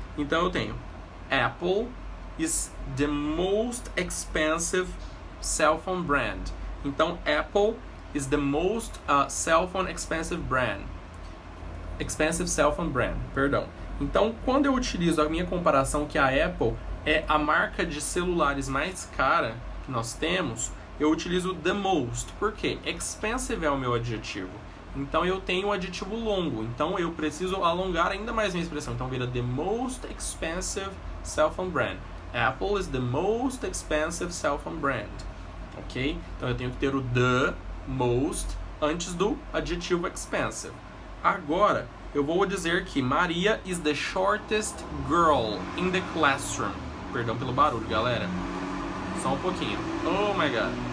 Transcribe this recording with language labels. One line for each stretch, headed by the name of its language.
English: Então eu tenho Apple is the most expensive cell phone brand. Então Apple is the most cell phone expensive brand. Expensive cell phone brand, perdão.
Portuguese: Então, quando eu utilizo a minha comparação, que a Apple é a marca de celulares mais cara que nós temos, eu utilizo the most. Por quê? Expensive é o meu adjetivo. Então, eu tenho um adjetivo longo. Então, eu preciso alongar ainda mais minha expressão.
English: Então, vira the most expensive cell phone brand. Apple is the most expensive cell phone brand.
Portuguese: Ok? Então, eu tenho que ter o the most antes do adjetivo expensive.
English: Agora, eu vou dizer que Maria is the shortest girl in the classroom.
Portuguese: Perdão pelo barulho, galera. Só um pouquinho. Oh my god.